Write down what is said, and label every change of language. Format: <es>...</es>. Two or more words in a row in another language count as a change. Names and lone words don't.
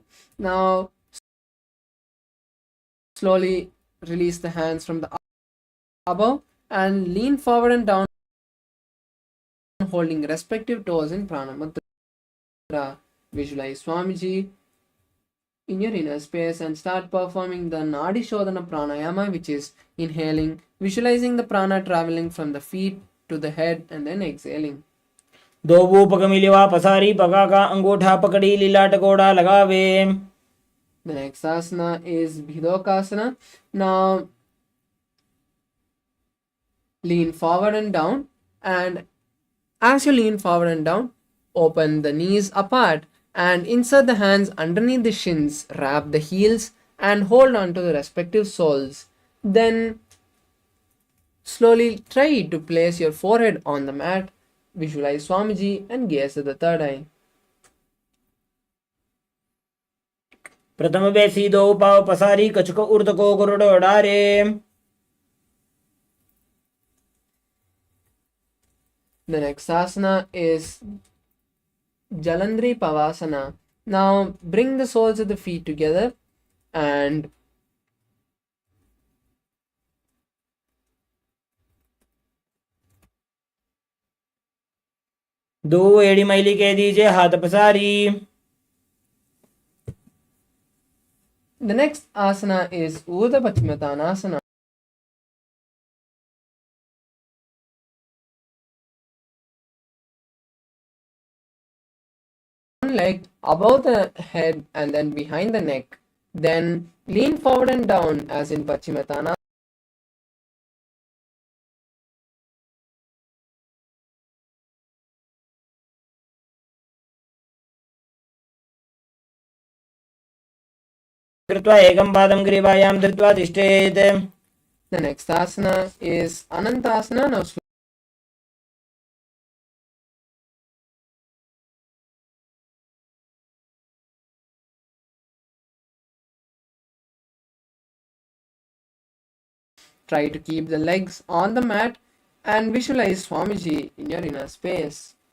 <en>Now slowly release the hands from the above and lean forward and down, holding respective toes in Pranamudra. Visualize Swamiji in your inner space and start performing the Nadi Shodhana Pranayama, which is inhaling, visualizing the prana traveling from the feet to the head and then exhaling.</en> <hi>दोवो पग मिलिवा पसारी, पगा का अंगूठा पकड़ी लीलाट गोड़ा लगावे.</hi> <en>The next asana is Bhidokasana. Now lean forward and down, and as you lean forward and down, open the knees apart and insert the hands underneath the shins, wrap the heels and hold on to the respective soles. Then slowly try to place your forehead on the mat. Visualize Swamiji and gaze at the third eye.</en> <hi>प्रथम बेसी दो पाव पसारी, कछुक उर्द को गुरुड़ डारे.</hi> <en>The next asana is Jalandhri Pavasana. Now bring the soles of the feet together and</en> <hi>दो एड़ी मैली कह दीजिए, हाथ पसारी.</hi> <en>the next asana is Urdhva Paschimottanasana. One leg above the head and then behind the neck. Then lean forward and down as in Paschimottanasana.</en> <sa>कृत्वा एकं पादं ग्रीवायां धृत्वा तिष्ठेत्.</sa> <en>The next asana is Anantasana. Now try to keep the legs on the mat and visualize Swamiji in your inner space.</en>